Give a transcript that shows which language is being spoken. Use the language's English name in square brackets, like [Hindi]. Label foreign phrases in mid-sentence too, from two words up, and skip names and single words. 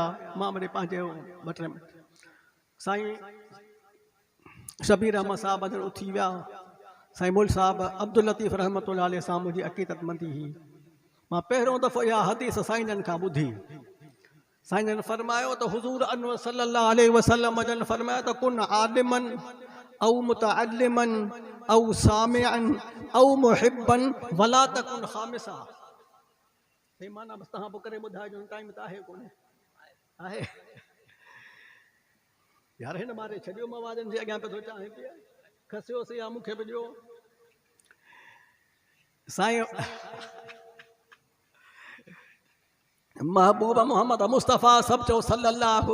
[Sindhi] मां वरी पंहिंजे साईं शबीर अहमद साहब अॼु उथी विया। साईं मुल साहब अब्दुल लतीफ़ [Arabic] رحمة الله عليه [Sindhi] सां मुंहिंजी अक़ीदत मंदी हुई। मां पहिरियों दफ़ो इहा हदीस साईं खां ॿुधी। साईं फरमायो त हुज़ूर अनवर [Arabic] صلى الله عليه وسلم [Sindhi] जन फरमायो त [Arabic] كن عالما أو متعلما أو مستمعا أو محبا ولا تكن خامسا. [Sindhi] हे माना बस तहां पोइ करे ॿुधाइजो। टाइम त आहे कोन्हे। आहे यार हिन मारे छॾियो। मवाजनि जे अॻियां पियो चाहे पिया खसियोसीं या मूंखे बि ॾियो। साईं महबूब मोहम्मद मुस्तफ़ा सब चओ सल्लल्लाहु।